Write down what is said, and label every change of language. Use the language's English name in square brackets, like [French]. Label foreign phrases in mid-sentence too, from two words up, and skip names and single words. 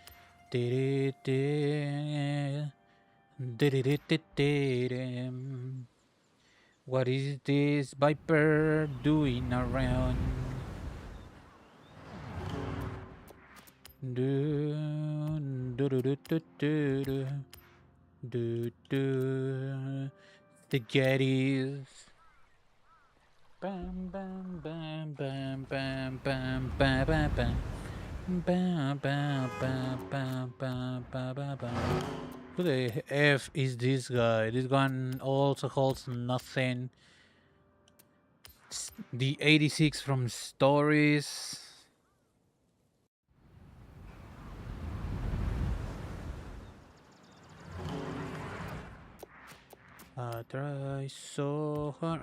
[English] What is this Viper doing around? Do, do, do, do, do, do, do, do, do. The Gettys. Bam, bam, bam, bam, bam, bam, bam, bam, bam. Bam, bam, bam, bam, bam, bam, bam, bam. Who the F is this guy? This one also holds nothing. The 86 from Stories. Try so hard.